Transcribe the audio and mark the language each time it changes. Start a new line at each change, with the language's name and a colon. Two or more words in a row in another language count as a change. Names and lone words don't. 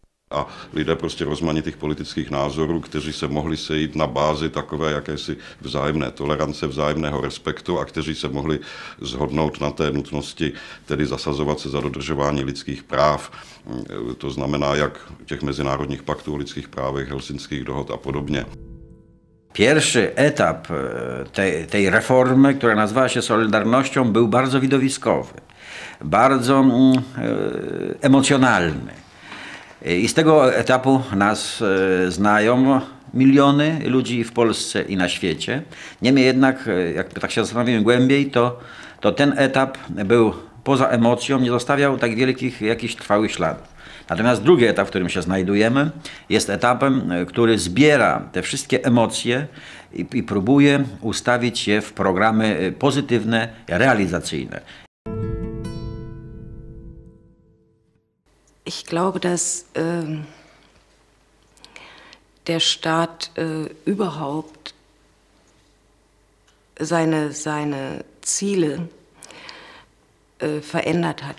Czech: A lidé prostě rozmanitých politických názorů, kteří se mohli sejít na bázi takové jakési vzájemné tolerance, vzájemného respektu a kteří se mohli shodnout na té nutnosti, tedy zasazovat se za dodržování lidských práv. To znamená, jak těch mezinárodních paktů o lidských právech, helsinských dohod a podobně.
Polish: Pierwszy etap tej reformy, która nazywała się Solidarnością, był bardzo widowiskowy, bardzo emocjonalny. I z tego etapu nas znają miliony ludzi w Polsce i na świecie. Niemniej jednak, jak tak się zastanowimy głębiej, to ten etap był poza emocją, nie zostawiał tak wielkich jakichś trwałych śladów. Natomiast drugi etap, w którym się znajdujemy, jest etapem, który zbiera te wszystkie emocje i próbuje ustawić je w programy pozytywne, realizacyjne.
German: Ich glaube, dass der Staat überhaupt seine Ziele verändert hat.